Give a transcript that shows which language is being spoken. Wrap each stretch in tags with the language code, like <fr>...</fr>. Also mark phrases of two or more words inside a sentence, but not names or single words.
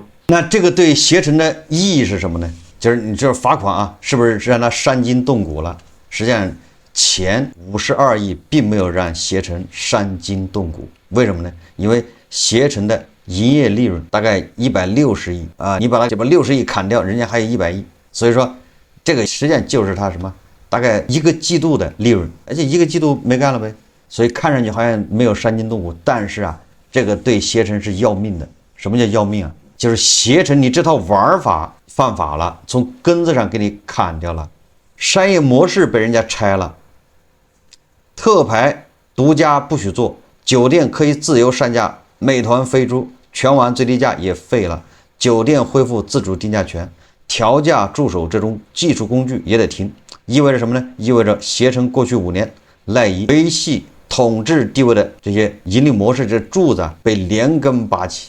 <zh>那這個對攜程的意義是什麼呢？就是你這罰款啊，是不是讓它傷筋動骨了？實際上前52億並沒有讓攜程傷筋動骨，為什麼呢？因為攜程的營業利潤大概160億啊，你把它60億砍掉，人家還有100億，所以說這個實際上就是它什麼？大概1個季度的利潤，而且1個季度沒幹了唄，所以看上去好像沒有傷筋動骨，但是啊，這個對攜程是要命的。什麼叫要命啊？就是攜程你這套玩法犯法了，從根子上給你砍掉了，商業模式被人家拆了，特牌獨家不許做，酒店可以自由上架，美團飛豬，全網最低價也廢了，酒店恢復自主定價權，調價助手這種技術工具也得停，意味着什麼呢？意味着攜程過去5年賴以維繫統治地位的這些盈利模式這柱子被連根拔起。</zh>